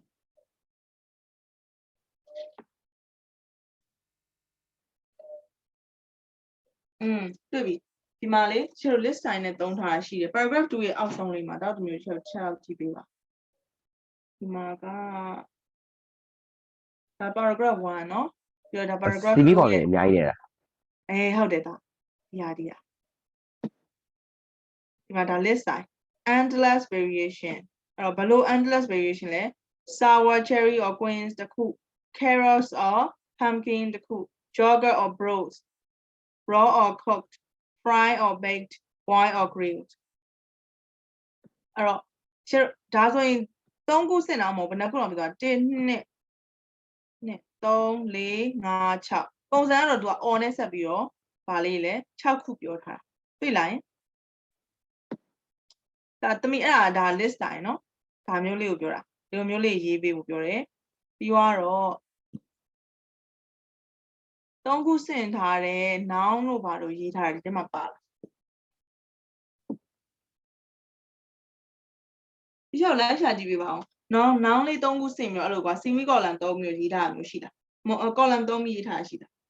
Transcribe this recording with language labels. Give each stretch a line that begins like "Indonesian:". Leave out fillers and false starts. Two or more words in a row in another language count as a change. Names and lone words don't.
Burmese: တွေ့ပြီ။ဒီမှာလေကျွန်တော်
English: list sign
Burmese: နဲ့သုံးထားတာရှိတယ် paragraph 2ရဲ့အောက်ဆုံးလေးမှာတော့ဒီမျိုးချက်ကြည့်ပေးပါ။ဒီမှာကဒါ paragraph 1เนาะပြီးတော့ဒါ paragraph 2 CV ကောင်လည်းအများကြီးနေတာ ဟုတ်တယ်ဒါဒီဟာဒီမှာဒါ
English: list sign endless variation
Burmese: အဲ့တော့ဘယ်လို
English: endless variation
Burmese: လဲ
English: sour cherry or quince
Burmese: တစ်ခု
English: carrots or pumpkin
Burmese: တစ်ခု
English: yogurt or broth raw or cooked fry or baked boil or grilled
Burmese: အဲ့တော့ဒါဆိုရင်3ခုစစ်အောင်မဟုတ်ဘယ်နှခုတော့ပြောတာ1 2 3 4 5 6ပုံစံကတော့သူက on နဲ့ဆက်ပြီးတော့ဗာလေးလဲ6ခုပြောထားတွေ့လား ဒါတမီအဲ့ဒါ list တိုင်းเนาะဒါမျိုးလေးကိုပြောတာဒီလိုမျိုးလေးရေးပေးဖို့ပြောတယ်ပြီးတော့3ခုစင်ထားတဲ့ noun လို့ဘာလို့ရေးထားတယ်ဒီထဲမှာပါလားဒီချက်လိုက်ရှာကြည့်ပေးပါအောင်noun လေး3ခုစင်ပြီးတော့အဲ့လိုကွာ
English: semi column
Burmese: 3မျိုးရေးထားတာမျိုးရှိတာcolumn 3မျိုးရေးထားတာရှိတာ